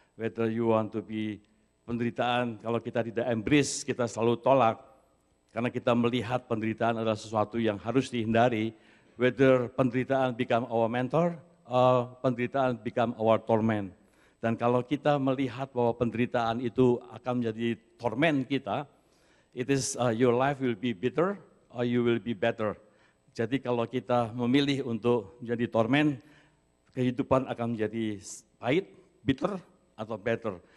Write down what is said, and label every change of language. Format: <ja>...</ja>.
<en>Whether you want to be</en> <id>penderitaan, kalau kita tidak embrace, kita selalu tolak, karena kita melihat penderitaan adalah sesuatu yang harus dihindari.</id> <en>Whether penderitaan become our mentor, penderitaan become our torment.</en> <id>Dan kalau kita melihat bahwa penderitaan itu akan menjadi torment kita,</id> <en>it is your life will be bitter or you will be better.</en> <id>Jadi kalau kita memilih untuk menjadi torment, kehidupan akan menjadi pahit, bitter, atau better.</id>